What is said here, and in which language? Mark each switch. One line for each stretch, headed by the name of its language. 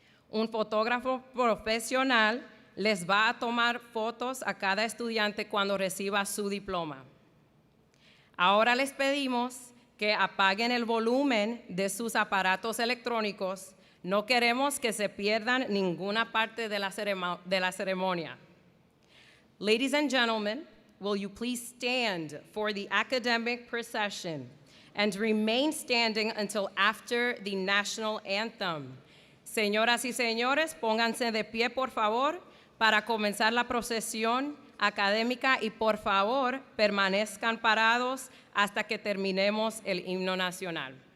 Spanish: Un fotógrafo profesional les va a tomar fotos a cada estudiante cuando reciba su diploma. Ahora les pedimos que apaguen el volumen de sus aparatos electrónicos. No queremos que se pierdan ninguna parte de la ceremonia.
English: Ladies and gentlemen, will you please stand for the academic procession and remain standing until after the national anthem.
Spanish: Señoras y señores, pónganse de pie, por favor, para comenzar la procesión académica y, por favor, permanezcan parados hasta que terminemos el himno nacional.